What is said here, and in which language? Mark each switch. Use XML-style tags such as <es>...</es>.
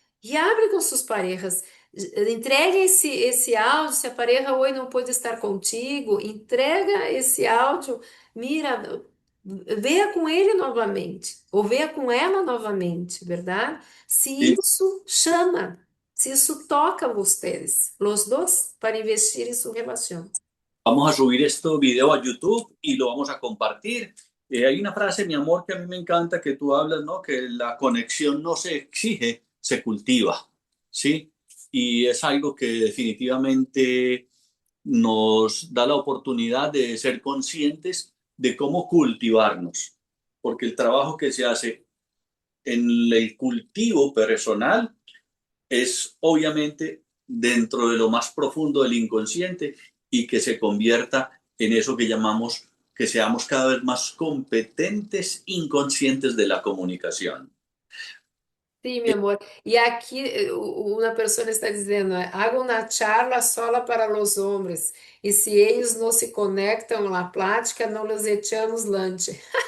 <pt>E abre com suas parejas. Entregue esse áudio, se a pareja hoje não pode estar contigo, entrega esse áudio, mira, veja com ele novamente, ou veja com ela novamente, verdade? Se</pt> <es>Sí.</es> <pt>isso chama, se isso toca vocês, os dois, para investir em sua relação.</pt> <es>Vamos a subir este video a YouTube y lo vamos a compartir. Hay una frase, mi amor, que a mí me encanta que tú hablas, ¿no? Que la conexión no se exige, se cultiva, ¿sí? Y es algo que definitivamente nos da la oportunidad de ser conscientes de cómo cultivarnos, porque el trabajo que se hace en el cultivo personal es obviamente dentro de lo más profundo del inconsciente y que se convierta en eso que llamamos que seamos cada vez más competentes inconscientes de la comunicación.</es> <pt>Sim, meu amor. E aqui uma pessoa está dizendo, haga uma charla sola para os homens. E se eles não se conectam na plática, não los echamos lanche.</pt>